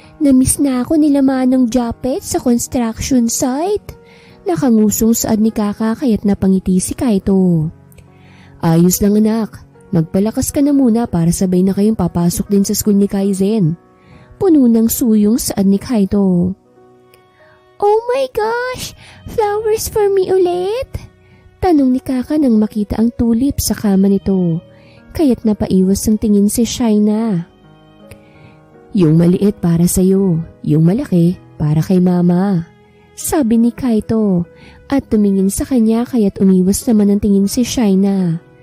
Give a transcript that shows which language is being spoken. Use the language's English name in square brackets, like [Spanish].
[Filipino] Namiss na ako nila Manong Japet sa construction site. Nakangusong saad ni Kaka kaya't napangiti si Kaito. Ayos lang anak, magpalakas ka na muna para sabay na kayong papasok din sa school ni Kaizen. Puno ng suyong saad ni Kaito. [English] Oh my gosh, flowers for me ulit? [Filipino] Tanong ni Kaka nang makita ang tulip sa kama nito. Kaya't napaiwas ang tingin si Shaina. Yung maliit para sa'yo, yung malaki para kay mama. Sabi ni Kaito at tumingin sa kanya kaya't umiwas naman ang tingin si Shaina.